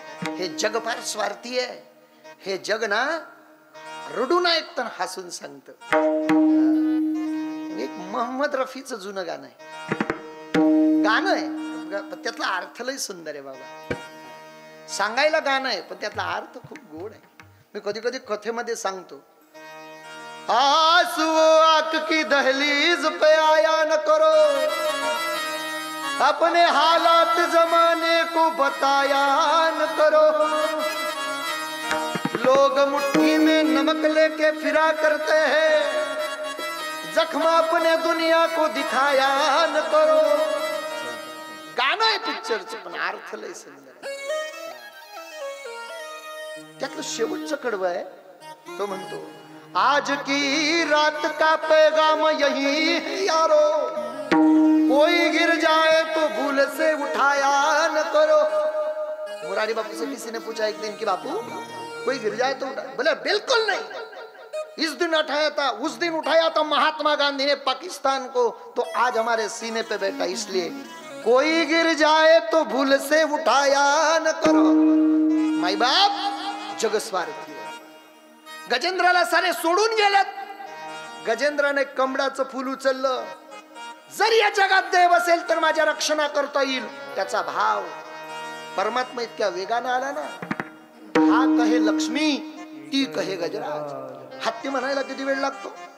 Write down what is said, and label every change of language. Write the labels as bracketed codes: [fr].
[mr] हे जग फार स्वार्थी आहे. हे जग ना रडून ऐकतं, हसून सांगत. एक मोहम्मद रफीचं जुनं गाणं आहे, गाणं आहे, त्यातला अर्थ लय सुंदर आहे बाबा. सांगायला गाणं आहे पण त्यातला अर्थ खूप गोड आहे. मी कधी कधी कथेमध्ये सांगतो, [hi] आंसू आंख की दहलीज पे आया न करो, अपने हालात जमाने को बताया न करो, लोग मुट्ठी में नमक लेके फिरा करते हैं, जख्म अपने दुनिया को दिखाया न करो. [mr] गाणं आहे पिक्चरचं पण अर्थ लय सुंदर आहे. त्यातलं शेवटचं कडवं आहे, तो म्हणतो, [hi] आज की रात का पैगाम यही है यारो, कोई गिर जाए तो भूल से उठाया न करो. मुरारी बापू से किसी ने पूछा एक दिन कि बापू कोई गिर जाए तो उठा, बोले बिल्कुल नहीं. इस दिन उठाया था, उस दिन उठाया था महात्मा गांधी ने पाकिस्तान को, तो आज हमारे सीने पे बैठा. इसलिए कोई गिर जाए तो भूल से उठाया न करो. [mr] माई बाप जग स्वार्थी. गजेंद्राला सारे सोडून गेल्यात. गजेंद्राने कमळाचं फूल उचललं, जर या जगात देव असेल तर माझ्या रक्षणा करता येईल, त्याचा भाव परमात्मा इतक्या वेगानं आला ना. हा कहे लक्ष्मी, ती कहे गजराज. हत्ती म्हणायला किती वेळ लागतो?